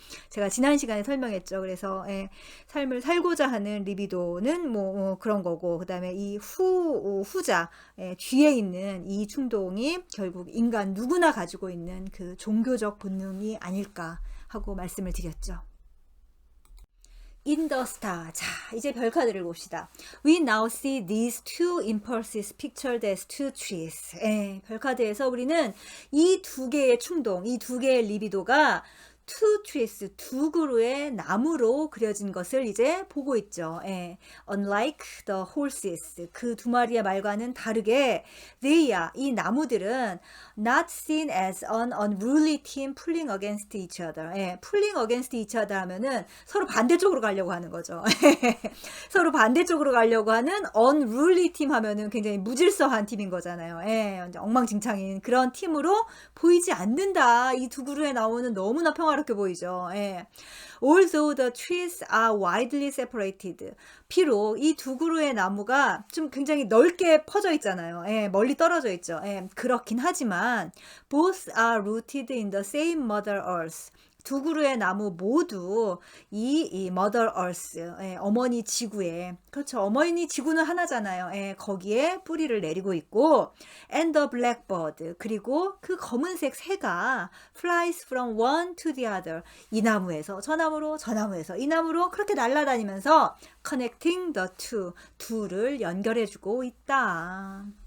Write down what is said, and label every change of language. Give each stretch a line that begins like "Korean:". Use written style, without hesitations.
Korean: 제가 지난 시간에 설명했죠. 그래서 삶을 살고자 하는 리비도는 뭐 그런 거고, 그 다음에 이 후자, 뒤에 있는 이 충동이 결국 인간 누구나 가지고 있는 그 종교적 본능이 아닐까 하고 말씀을 드렸죠.
English: In the star.
Korean: 자, 이제 별 카드를 봅시다.
English: We now see these two impulses pictured as two trees.
Korean: 별 카드에서 우리는 이 두 개의 충동, 이 두 개의 리비도가
English: two trees,
Korean: 두 그루의 나무로 그려진 것을 이제 보고 있죠.
English: Unlike the horses,
Korean: 그 두 마리의 말과는 다르게
English: they are,
Korean: 이 나무들은
English: not seen as an unruly team pulling against each other. pulling against each other
Korean: 하면은 서로 반대쪽으로 가려고 하는 거죠. 서로 반대쪽으로 가려고 하는
English: unruly team
Korean: 하면은 굉장히 무질서한 팀인 거잖아요. 엉망진창인 그런 팀으로 보이지 않는다. 이 두 그루에 나오는 너무나 평화롭게 보이죠.
English: Although the trees are widely separated,
Korean: 비록 이 두 그루의 나무가 좀 굉장히 넓게 퍼져 있잖아요. 멀리 떨어져 있죠. 그렇긴 하지만
English: both are rooted in the same Mother Earth.
Korean: 두 그루의 나무 모두 이
English: Mother Earth,
Korean: 어머니 지구에, 그렇죠. 어머니 지구는 하나잖아요. 거기에 뿌리를 내리고 있고,
English: and the blackbird,
Korean: 그리고 그 검은색 새가
English: flies from one to the other,
Korean: 이 나무에서 저 나무로, 저 나무에서 이 나무로 그렇게 날아다니면서
English: connecting the two,
Korean: 둘을 연결해주고 있다.